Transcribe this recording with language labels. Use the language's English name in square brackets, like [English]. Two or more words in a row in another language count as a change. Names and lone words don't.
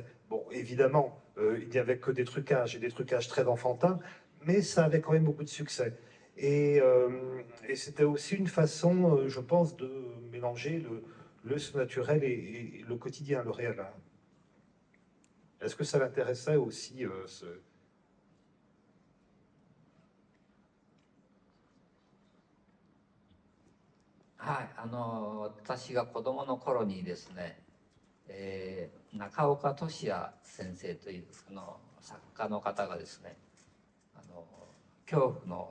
[French] Bon, évidemment, il n'y avait que des trucages, et des trucages très enfantins, mais ça avait quand même beaucoup de succès. Et c'était aussi une façon, je pense, de mélanger le surnaturel et le quotidien, le réel. Hein. Est-ce que ça l'intéressait aussi ce... [Japanese] はい、私が子供の頃にですね、中岡俊也先生という作家の方がですね、恐怖の